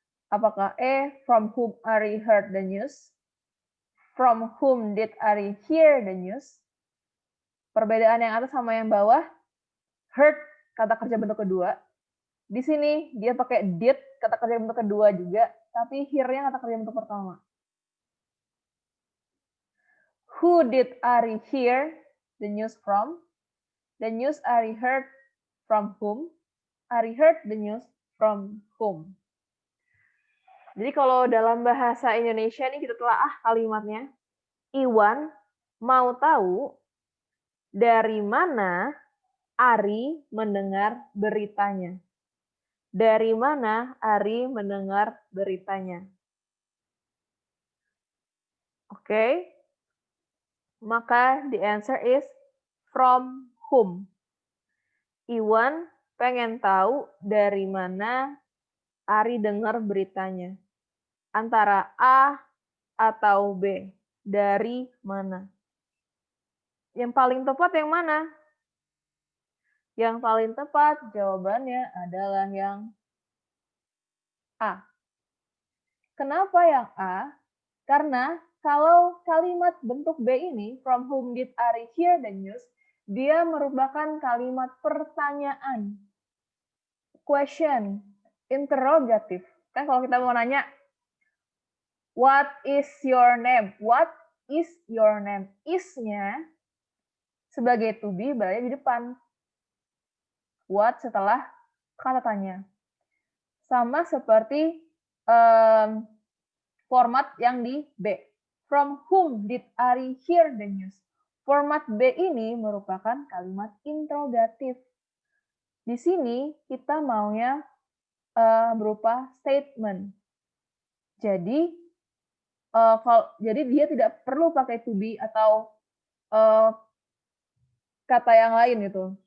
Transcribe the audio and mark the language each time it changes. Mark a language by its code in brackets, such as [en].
[id] Apakah A, [en] from whom Ari heard the news? From whom did Ari hear the news? [id] Perbedaan yang atas sama yang bawah. Heard, kata kerja bentuk kedua. Di sini dia pakai did, kata kerja bentuk kedua juga, tapi hear-nya kata kerja bentuk pertama. [en] Who did Ari hear the news from? The news Ari heard from whom? Ari heard the news from whom? [id] Jadi kalau dalam bahasa Indonesia ini kita telaah kalimatnya. Iwan mau tahu dari mana Ari mendengar beritanya. Dari mana Ari mendengar beritanya? Oke. Maka [en] the answer is from whom. [id] Iwan pengen tahu dari mana Ari dengar beritanya. Antara A atau B. Dari mana? Yang paling tepat yang mana? Yang paling tepat jawabannya adalah yang A. Kenapa yang A? Karena kalau kalimat bentuk B ini, [en] from whom did Ari hear the news, [id] dia merupakan kalimat pertanyaan. [en] Question, interrogative. [id] Kan kalau kita mau nanya, [en] what is your name? What is your name? [id] Is-nya sebagai to be berada di depan. What setelah kata tanya. sama seperti format yang di B. [en] From whom did Ari hear the news? [id] Format B ini merupakan kalimat interrogatif. Di sini kita maunya berupa statement. Jadi jadi dia tidak perlu pakai to be atau kata yang lain gitu.